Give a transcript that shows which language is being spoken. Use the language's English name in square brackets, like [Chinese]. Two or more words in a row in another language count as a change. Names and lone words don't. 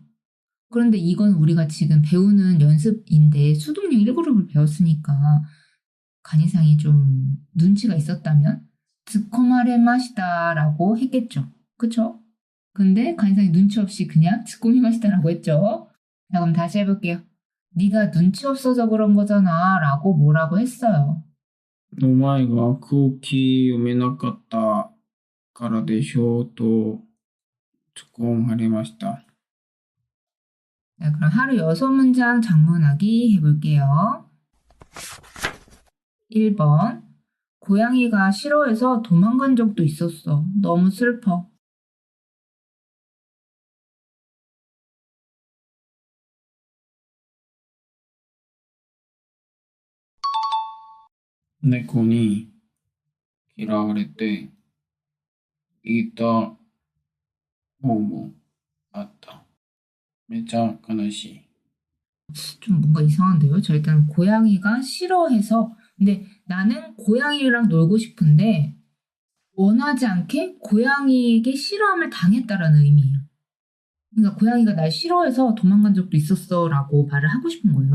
[Korean] 그런데 이건 우리가 지금 배우는 연습인데 수동력 1그룹을 배웠으니까 간이상이 좀 눈치가 있었다면 츠코마레마시다라고 했겠죠. 그쵸? 근데 간이상이 눈치 없이 그냥 츠코미마시다라고 했죠. 자, 그럼 다시 해볼게요. 네가 눈치 없어서 그런 거잖아 라고 뭐라고 했어요. [Japanese] お前が空気読めなかったからでしょうと突っ込まれました。 [Korean] 자, 그럼 하루 6문장 장문하기 해볼게요. 1번 고양이가 싫어해서 도망간 적도 있었어. 너무 슬퍼. [Japanese] 猫に嫌われていた方もあった。めちゃ悲しい。 [Korean] 좀 뭔가 이상한데요? 자, 일단 고양이가 싫어해서 근데 나는 고양이랑 놀고 싶은데 원하지 않게 고양이에게 싫어함을 당했다라는 의미예요. 그러니까 고양이가 날 싫어해서 도망간 적도 있었어 라고 말을 하고 싶은 거예요.